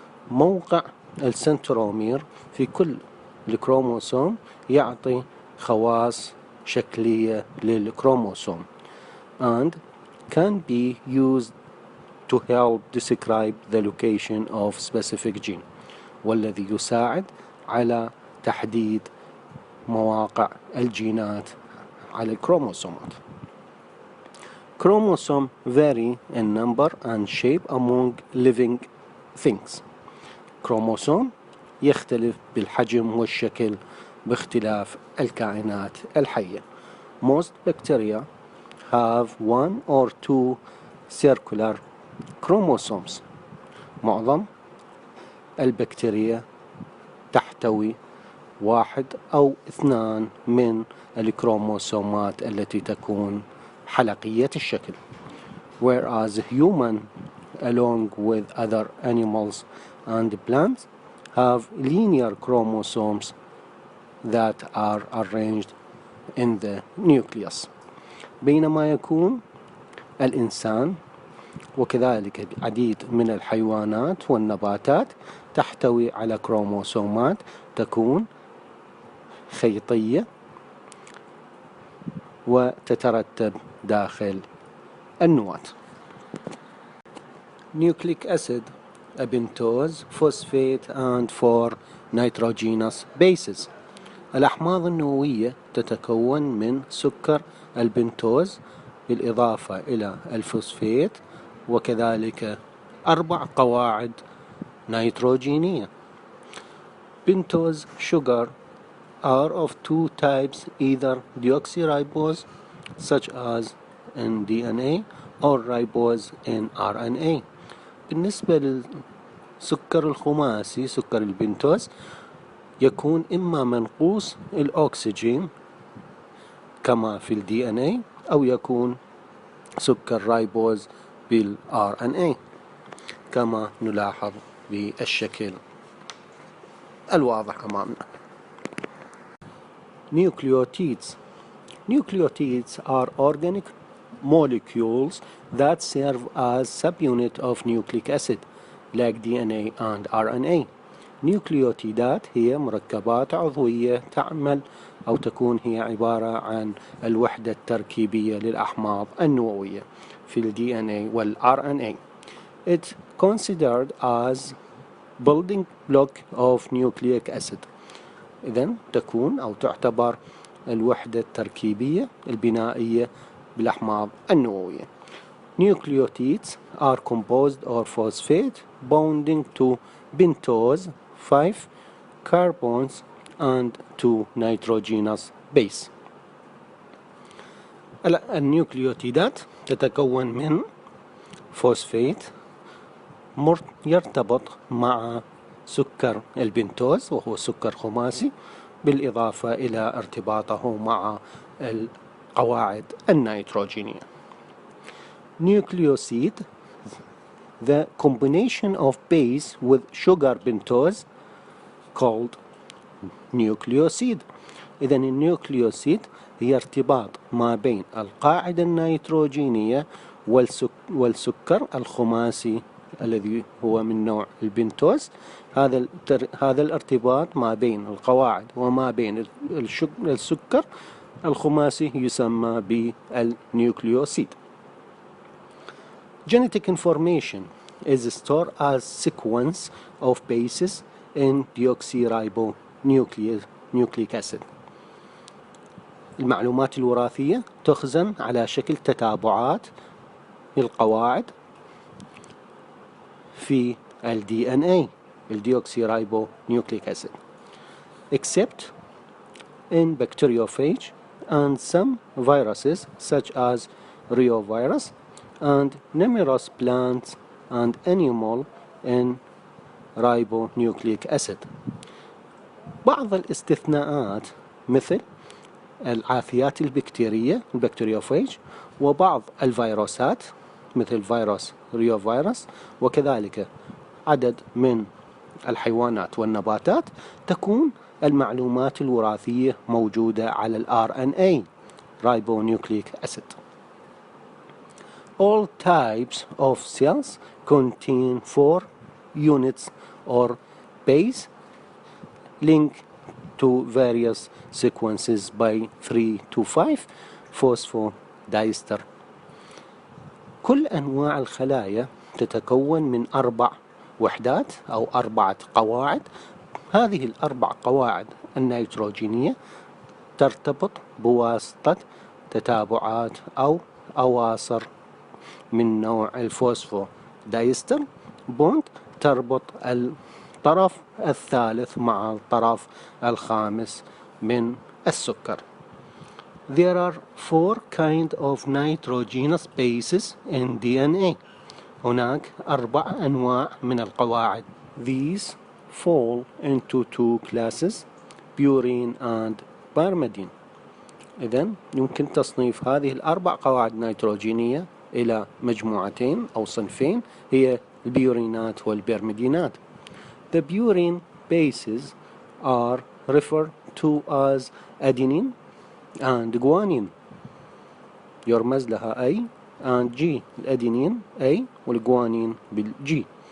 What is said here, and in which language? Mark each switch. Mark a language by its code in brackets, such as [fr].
[ar] موقع السنترومير في كل الكروموسوم يعطي خواص شكلية للكروموسوم [en] and can be used to help describe the location of specific gene، [ar] والذي يساعد على تحديد مواقع الجينات على الكروموسومات. [en] Chromosomes vary in number and shape among living things. [ar] كروموسوم يختلف بالحجم والشكل باختلاف الكائنات الحية. [en] Most bacteria have one or two circular chromosomes. [ar] معظم البكتيريا تحتوي واحد أو اثنان من الكروموسومات التي تكون حلقية الشكل. [en] Whereas human, along with other animals and plants, have linear chromosomes that are arranged in the nucleus. [ar] بينما يكون الإنسان وكذلك العديد من الحيوانات والنباتات تحتوي على كروموسومات تكون خيطية وتترتب داخل النواة. [en] Nucleic acid, a pentose, phosphate and 4 nitrogenous bases. [ar] الأحماض النووية تتكون من سكر البنتوز بالإضافة إلى الفوسفات وكذلك 4 قواعد نيتروجينية. [en] Pentose sugar are of 2 types, either deoxyribose such as in DNA or ribose in RNA. [ar] بالنسبة للسكر الخماسي سكر البنتوز يكون إما منقوص الأكسجين كما في ال DNA أو يكون سكر رايبوز بال RNA كما نلاحظ بالشكل الواضح أمامنا. [en] Nucleotides. Nucleotides are organic molecules that serve as subunit of nucleic acid like DNA and RNA. [ar] نيوكليوتيدات هي مركبات عضوية تعمل أو تكون هي عبارة عن الوحدة التركيبية للأحماض النووية في ال DNA وال RNA. [en] It's considered as building block of nucleic acid. [ar] إذن تكون أو تعتبر الوحدة التركيبية البنائية بالأحماض النووية. [en] Nucleotides are composed of phosphate bonding to pentose 5 carbons and 2 nitrogenous base. [ar] النيوكليوتيدات تتكون من فوسفات يرتبط مع سكر البنتوز وهو سكر خماسي بالإضافة إلى ارتباطه مع القواعد النيتروجينية. [en] Nucleoside, the combination of base with sugar pentose called nucleoside. [ar] إذن النيوكليوسيد هي ارتباط ما بين القاعدة النيتروجينية والسكر الخماسي الذي هو من نوع البنتوز. هذا الارتباط ما بين القواعد وما بين السكر الخماسي يسمى بالنيوكليوسيد. [en] Genetic information is stored as sequence of bases in deoxyribonucleic acid. [ar] المعلومات الوراثية تخزن على شكل تتابعات للقواعد في ال [en] DNA deoxyribonucleic acid except in bacteriophage and some viruses such as reovirus and numerous plants and animal in ribonucleic acid. [ar] بعض الاستثناءات مثل العافيات البكتيرية البكتريوفاج وبعض الفيروسات مثل فيروس ريوفيروس وكذلك عدد من الحيوانات والنباتات تكون المعلومات الوراثية موجودة على ال RNA ribonucleic acid. [en] All types of cells contain 4 units or base linked to various sequences by 3 to 5 phosphodiester. [ar] كل أنواع الخلايا تتكون من 4 وحدات أو 4 قواعد. هذه ال4 قواعد النيتروجينية ترتبط بواسطة تتابعات أو أواصر من نوع الفوسفودايستر بوند تربط الطرف الثالث مع الطرف الخامس من السكر. [en] There are 4 kinds of nitrogenous bases in DNA. [ar] هناك 4 أنواع من القواعد. [en] These fall into 2 classes, purine and pyrimidine. [ar] إذن يمكن تصنيف هذه الأربع قواعد نيتروجينية إلى مجموعتين أو صنفين، هي البيورينات والبرميدينات. [en] The purine bases are referred to as adenine and guanine. [ar] يرمز لها A and G، الأدينين A والجوانين بالG.